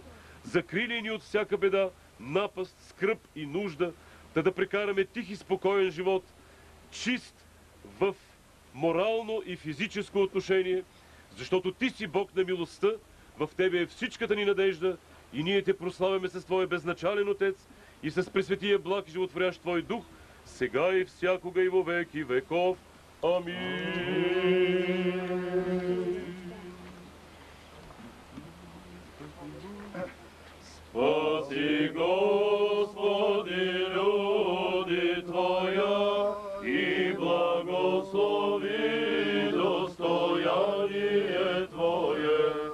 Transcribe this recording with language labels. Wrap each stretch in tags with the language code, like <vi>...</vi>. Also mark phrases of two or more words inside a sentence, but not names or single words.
<bg>Закрили ни от всяка беда, напаст, скръб и нужда, да прекараме тих и спокоен живот, чист в морално и физическо отношение, защото Ти си Бог на милостта, в Тебе е всичката ни надежда и ние Те прославяме с Твоя безначален Отец и с пресветия благ и животворящ Твой Дух, сега и всякога и</bg> <cu>во веки веков.</cu> <bg>Амин.</bg> <cu>Спаси, Господи, люди Твоя и благослови достояние Твое,</cu>